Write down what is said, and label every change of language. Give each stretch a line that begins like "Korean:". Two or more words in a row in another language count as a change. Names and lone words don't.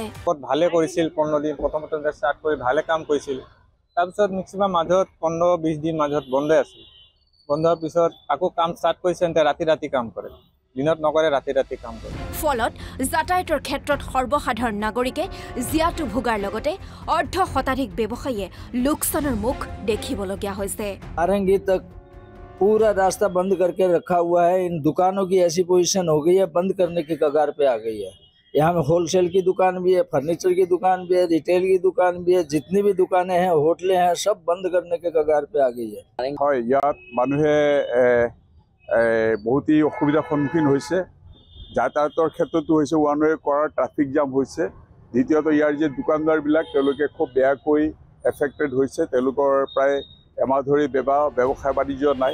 Assamese: ভালে কৰিছিল 15 দিন প্ৰথমতে ষ্টাৰ্ট কৰি ভালে কাম কৰিছিল তাৰপিছত মেক্সিমাম মাজত 15-20 দিন মাজত বন্ধ আছিল বন্ধৰ পিছত আকৌ কাম ষ্টাৰ্ট কৰিছে ৰাতি কাম কৰে দিনত নকৰে ৰাতি কাম কৰে ফলত যাতায়াতৰ ক্ষেত্ৰত সৰ্বসাধাৰণ নাগৰিকে জিয়াটো ভোগাৰ লগতে অৰ্ধ শতাধিক ব্যৱসায়ীয়ে লোকচানৰ মুখ দেখিবলগীয়া হৈছে
Hindi: नारंगी तक पूरा रास्ता बंद करके रखा हुआ है इन दुकानों की ऐसी पोजीशन हो गई है बंद करने की कगार पे आ गई है यहाँ में होलसेल की दुकान भी है फर्नीचर की दुकान भी है रिटेल की दुकान भी है जितनी भी दुकानें हैं होटलें हैं सब बंद करने के कगार पे आ गई है
Assamese: হয় ইয়াত মানুহে বহুতই অসুবিধাৰ সন্মুখীন হৈছে যাতায়াতৰ ক্ষেত্ৰতো হৈছে
English: one way
Assamese: কৰাৰ
English: traffic jam
Assamese: হৈছে দ্বিতীয়ত ইয়াৰ যে দোকানদাৰবিলাক তেওঁলোকে খুব বেয়াকৈ এফেক্টেড হৈছে তেওঁলোকৰ প্ৰায় এমাহ ধৰি ব্যৱসায় বাণিজ্য নাই